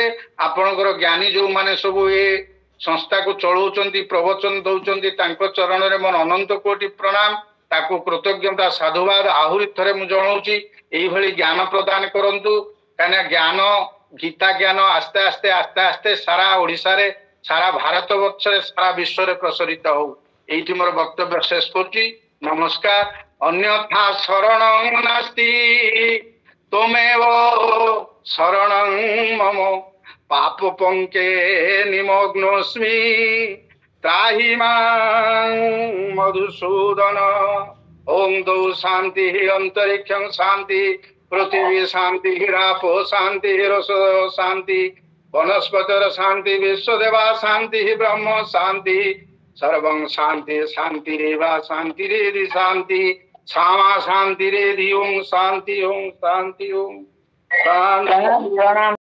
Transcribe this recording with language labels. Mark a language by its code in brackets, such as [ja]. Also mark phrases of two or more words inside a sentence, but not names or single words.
[or] ଆପଣଙ୍କର ଜ୍ଞାନୀ ଯୋଉମାନେ ସବୁ ଏ ସଂସ୍ଥାକୁ ଚଳଉଛନ୍ତି, ପ୍ରବଚନ ଦଉଛନ୍ତି, ତାଙ୍କ ଚରଣରେ ମୋର ଅନନ୍ତ କୋଟି ପ୍ରଣାମ, ତାକୁ କୃତଜ୍ଞତା ସାଧୁବାଦ ଆହୁରି ଥରେ ମୁଁ ଜଣାଉଛି। ଏଇଭଳି ଜ୍ଞାନ ପ୍ରଦାନ କରନ୍ତୁ, କାହିଁକିନା ଜ୍ଞାନ, ଗୀତା ଜ୍ଞାନ ଆସ୍ତେ ଆସ୍ତେ ଆସ୍ତେ ଆସ୍ତେ ସାରା ଓଡ଼ିଶାରେ, ସାରା ଭାରତ ବର୍ଷରେ, ସାରା ବିଶ୍ୱରେ ପ୍ରସାରିତ ହଉ। ଏଇଟି ମୋର ବକ୍ତବ୍ୟ ଶେଷ କରୁଛି। ନମସ୍କାର। [sa] अन्यथा शरणं नास्ति त्वमेव शरणं मम पापपङ्के निमग्नोऽस्मि त्राहि मां मधुसूदन। ओम द्यौ शान्ति अन्तरिक्षं शान्ति पृथिवी शान्ति रापो शान्ति रस शान्ति वनस्पतिर शान्ति विश्वदेवा शान्ति ब्रह्म शान्ति सर्वं शांति शांतिरेवा शांतिरेधि शांति क्षमा शांतिरेधि ओम शांति ओम शांति ओम शांति।